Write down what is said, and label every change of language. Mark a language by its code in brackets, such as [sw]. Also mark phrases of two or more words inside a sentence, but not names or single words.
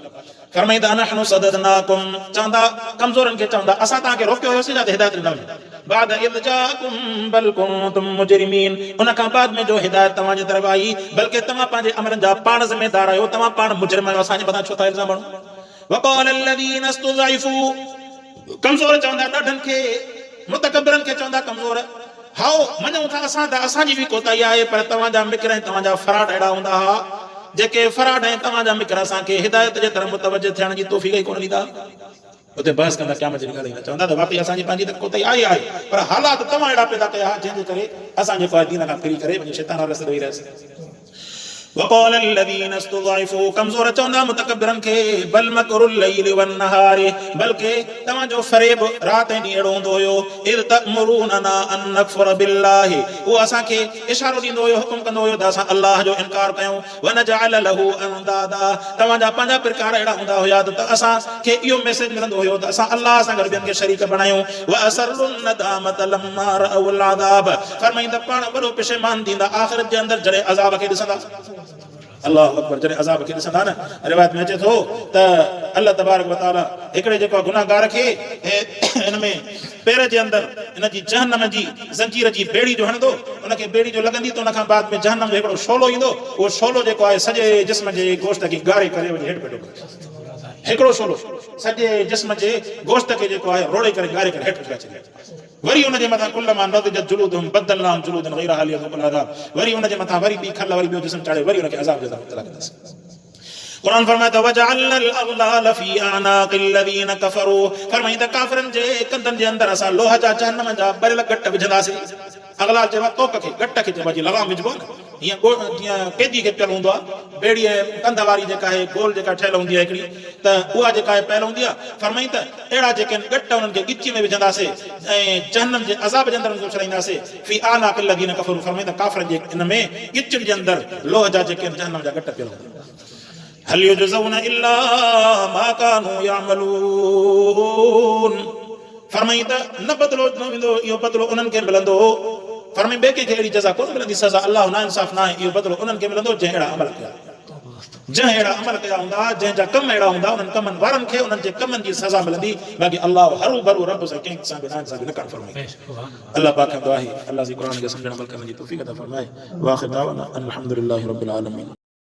[sd] फरमाईंदा [ar] أنحن صددناكم, [sd] चवंदा कमज़ोरनि खे चवंदा असां तव्हांखे रोकियो हुयोसीं, छा त हिदायत ॾिना वञे। [ar] بعد إذ جاءكم بل كنتم مجرمين, [sd] उन खां बाद में जो हिदायत तव्हांजे तरफ़ आई, बल्कि तव्हां पंहिंजे अमरनि जा पाण ज़िम्मेदार आहियो, तव्हां पाण मुजरिम आहियो, असांजे मथां छो था इल्ज़ाम हणो। [ar] वक़ाल الذين استضعفوا, [sd] कमज़ोर चवंदा ॾाढनि खे, मुतकब्बिरनि खे चवंदा कमज़ोर, हाओ मञूं था असां त असांजी बि कोताही आहे, पर तव्हांजा मिक्र ऐं तव्हांजा फराड अहिड़ा हूंदा हुआ, जेके फराड ऐं तव्हांजा मिक्र असांखे हिदायत जे तरफ़ मुतवजह थियण जी तौफ़ीक़ ई कोन ॾींदा। उते बहस कंदा क़यामत जी ॻाल्हि चवंदा त वाक़ई असांजी पंहिंजी त कोताही आहे, पर हालात तव्हां अहिड़ा पैदा कया जंहिंजे करे असां जेको आहे दीन खां फिरी करे वञी शैतान वारे रस्ते ते वेही रहियासीं। [ar] وقال الذين استضعفوا [sd] कमज़ोर चवंदा मुतकब्बिरन खे [ar] بل مكر الليل والنهار [sd] बल्कि तव्हांजो फरेब रात ऐं ॾींहुं अहिड़ो हूंदो हुयो [ar] إذ تأمروننا أن نكفر بالله [sd] उहो असांखे इशारो ॾींदो हुयो हुकुम कंदो हुयो त असां अल्लाह जो इनकार कयूं [ar] ونجعل له أندادا [sd] तव्हांजा पंहिंजा प्रकार अहिड़ा हूंदा हुया त असांखे इहो मैसेज मिलंदो हुयो त असां अल्लाह सां गॾु ॿियनि खे शरीक बणायूं [ar] وأسروا الندامة لما رأوا العذاب [sd] फरमाईंदा पाण वॾो पेशेमान थींदा आख़िरत जे अंदरि जॾहिं अज़ाब खे ॾिसंदा [ar] الله أكبر [sd] जॾहिं अज़ाब खे ॾिसंदा न रिवायत में अचे थो त अल्लाह तबारक व तआला हिकिड़े जेको गुनाहगार खे हिन में पेर जे अंदरि हिन जी जहन्नम जी ज़ंजीर जी बेड़ी जो हणंदो उनखे बेड़ी जो लॻंदी त उनखां बाद में जहन्नम जो हिकिड़ो शोलो ईंदो उहो शोलो जेको आहे सॼे जिस्म जे गोश्त खे ॻारे करे वञी हेठि पेटो हिकिड़ो शोलो सॼे जिस्म जे गोश्त खे जेको आहे रोड़े करे ॻारे करे हेठि पिया छॾे वरी उन जे मथां [ar] كلما نضجت جلودهم بدلناهم جلودا غيرها ليذوقوا العذاب [sd] वरी उन जे मथां वरी ॿी खल वरी ॿियो जिस्म चाढ़े वरी उनखे अज़ाब जो मुब्तला कंदासीं कुरान फरमाए [ar] وجعلنا الأغلال في أعناق الذين كفروا [sd] फरमाईंदा काफ़िरनि जे कंधनि जे अंदरि असां लोह जा जहन्नम जा बरियल गट विझंदासीं अग़लाल चइबो तोक खे गट खे चइबो जी लगाम विझबो न हीअं जीअं कैदी खे पियल हूंदो आहे बेड़ी कंध वारी जेका आहे गोल जेका ठहियल हूंदी आहे हिकिड़ी त उहा जेका आहे पियल हूंदी आहे फरमाई त अहिड़ा जेके गट उन्हनि खे गिची में विझंदासीं ऐं जहन्नम जे अज़ाब जे अंदरि उनखे उछलाईंदासीं [ar] في أعناق الذين كفروا [sd] फरमाईंदा काफ़िरनि जे इन में गिचनि जे अंदरि लोह जा जेके जहन्नम जा गट पियल हूंदा [ar] هل يجزون إلا ما كانوا يعملون [sd] फरमाईंदा न बदलो न वेंदो इहो बदलो उन्हनि खे मिलंदो फरमाई ॿिए कंहिंखे अहिड़ी जज़ा कोन मिलंदी सज़ा अल्लाह ना इंसाफ़ न आहे इहो बदलो उन्हनि खे मिलंदो जंहिं अहिड़ा अमल कया हूंदा जंहिंजा कम अहिड़ा हूंदा उन्हनि कमनि वारनि खे उन्हनि जे कमनि जी सज़ा मिलंदी बाक़ी अल्लाह हरू भरू रब सां कंहिं सां बि न कर फरमाए अल्लाह पाक खां दुआ आहे अल्लाह जी क़ुरान खे सम्झण अमल करण जी तौफ़ीक़ अता फरमाए [ar] وآخر دعوانا أن الحمد لله رب العالمين.